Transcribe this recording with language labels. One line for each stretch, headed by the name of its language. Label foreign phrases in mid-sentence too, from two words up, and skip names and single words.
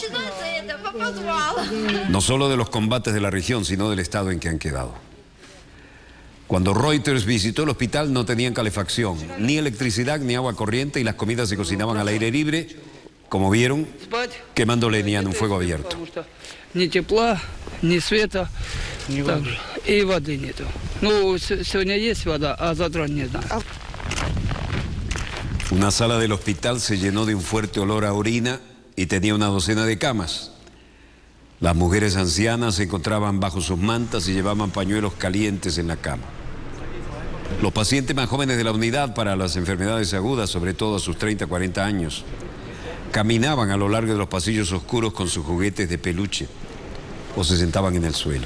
Spanish: No solo de los combates de la región, sino del estado en que han quedado. Cuando Reuters visitó el hospital no tenían calefacción, ni electricidad, ni agua corriente, y las comidas se cocinaban al aire libre, como vieron, quemando leña en un fuego abierto.
Russian: Ni тепла, ni света, и воды нету. Ну, сегодня есть вода, а завтра не знаю.
Spanish: Una sala del hospital se llenó de un fuerte olor a orina y tenía una docena de camas. Las mujeres ancianas se encontraban bajo sus mantas y llevaban pañuelos calientes en la cama. Los pacientes más jóvenes de la unidad para las enfermedades agudas, sobre todo a sus 30, 40 años, caminaban a lo largo de los pasillos oscuros con sus juguetes de peluche o se sentaban en el suelo.